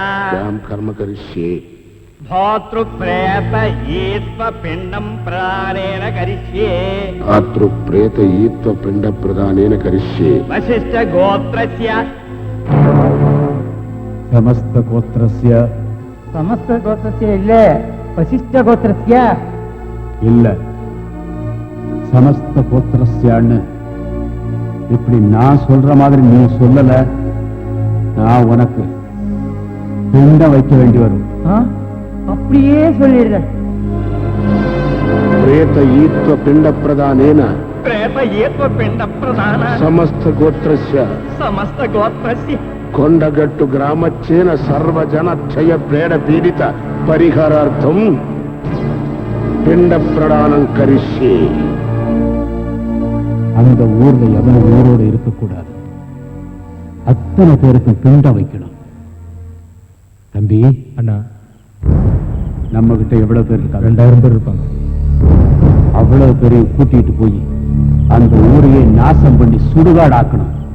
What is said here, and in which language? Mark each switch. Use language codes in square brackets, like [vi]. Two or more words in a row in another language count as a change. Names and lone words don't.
[sa] कर्म करिष्ये भातृप्रेत ईत्व पिंडम प्रदानेन करिष्ये भातृप्रेत ईत्व पिंड प्रदानेन करिष्ये वशिष्ठ गोत्रस्य समस्त गोत्रस्य இல்ல वसिष्ठ गोत्रस्य [ta] இல்ல [sa] समस्त गोत्रस्यान्नु [ta] இப்படி நான் சொல்ற மாதிரி நீ சொல்லல நான் உனக்கு பிண்டம் வைக்க வேண்டி வரும் அப்படியே சொல்லிடுற [sa] प्रेत ईत्व पिंड प्रदानेन प्रेत ईत्व पिंड प्रदान समस्त गोत्रस्य कोण्डगट्टु ग्रामच्चेन सर्वजन क्षय प्रेड पीडित परिहारार्थं पिण्ड प्रदानं करिष्ये [ta] அந்த ஊர்ல எவனும் ஊரோடு இருக்கக்கூடாது அத்தனை பேருக்கு பிண்டம் வைக்கணும் தம்பி அண்ணா நம்ம கிட்ட எவ்வளவு பேர் இருக்காங்க 2000 பேர் இருப்பாங்க அவ்வளவு பேரையும் கூட்டிட்டு போய் அந்த ஊரையே நாசம் பண்ணி சுடுகாடாக்கணும்